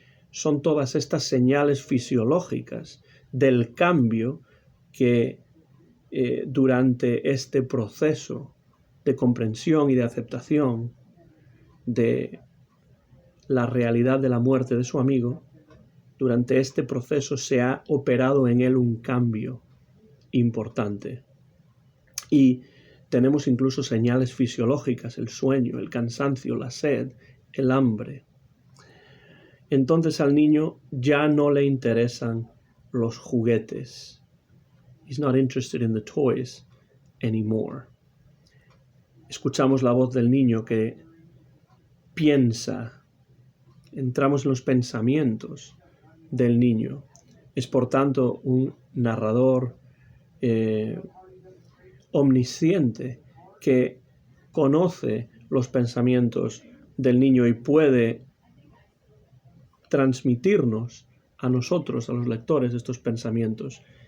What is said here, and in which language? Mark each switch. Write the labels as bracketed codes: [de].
[es] Son todas estas señales fisiológicas del cambio que durante este proceso de comprensión y de aceptación de la realidad de la muerte de su amigo, durante este proceso se ha operado en él un cambio importante. Y tenemos incluso señales fisiológicas, el sueño, el cansancio, la sed, el hambre. Entonces al niño ya no le interesan los juguetes. [en] He's not interested in the toys anymore. [es] Escuchamos la voz del niño que piensa. Entramos en los pensamientos del niño. Es por tanto un narrador omnisciente que conoce los pensamientos del niño y puede transmitirnos a nosotros, a los lectores, estos pensamientos.